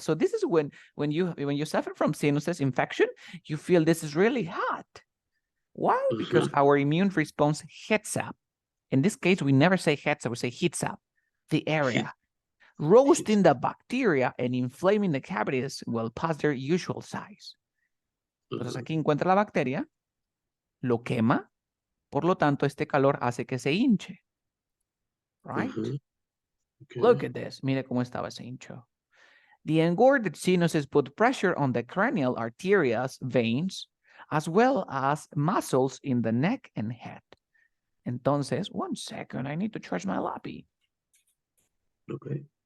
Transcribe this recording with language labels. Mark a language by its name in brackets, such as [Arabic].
[English] So this is when you suffer from sinuses infection, you feel this is really hot. Why? Because our immune response hits up. In this case, we never say hits up, we say heats up the area. Roasting the bacteria and inflaming the cavities well past their usual size. [Spanish] Entonces aquí encuentra la bacteria, lo quema, por lo tanto este calor hace que se hinche. [English] Right? Okay. Look at this. [Spanish] Mire cómo estaba ese hincho. [English] The engorged sinuses put pressure on the cranial arterias, veins, as well as muscles in the neck and head. Entonces, 1 second, I need to charge my lápiz. Okay.